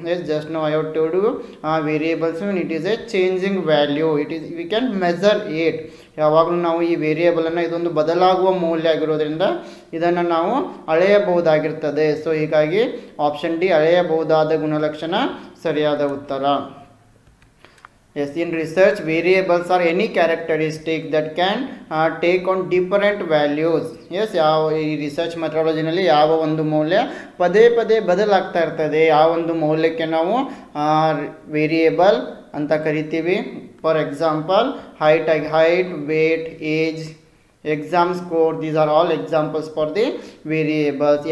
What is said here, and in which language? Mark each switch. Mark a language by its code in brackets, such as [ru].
[en] Yes, just now I have told you variables it is a changing value, it is we can measure it. [kn] ಯಾವಾಗಲೂ ನಾವು ಈ ವೇರಿಯೇಬಲನ್ನು ಇದೊಂದು ಬದಲಾಗುವ ಮೌಲ್ಯ ಆಗಿರೋದ್ರಿಂದ ಇದನ್ನು ನಾವು ಅಳೆಯಬಹುದಾಗಿರ್ತದೆ. ಸೊ ಹೀಗಾಗಿ ಆಪ್ಷನ್ ಡಿ ಅಳೆಯಬಹುದಾದ ಗುಣಲಕ್ಷಣ ಸರಿಯಾದ ಉತ್ತರ. [en] Yes, in research, variables are any characteristic that can take on different values. [kn] Yes, ಯಾವ ಈ ರಿಸರ್ಚ್ ಮೆಥಡಾಲಜಿನಲ್ಲಿ ಯಾವ ಒಂದು ಮೌಲ್ಯ ಪದೇ ಪದೇ ಬದಲಾಗ್ತಾ ಇರ್ತದೆ, ಆ ಒಂದು ಮೌಲ್ಯಕ್ಕೆ ನಾವು ವೇರಿಯೇಬಲ್ ಅಂತ ಕರಿತೀವಿ. [en] For example height, weight, age, exam score, these are all examples for the variables.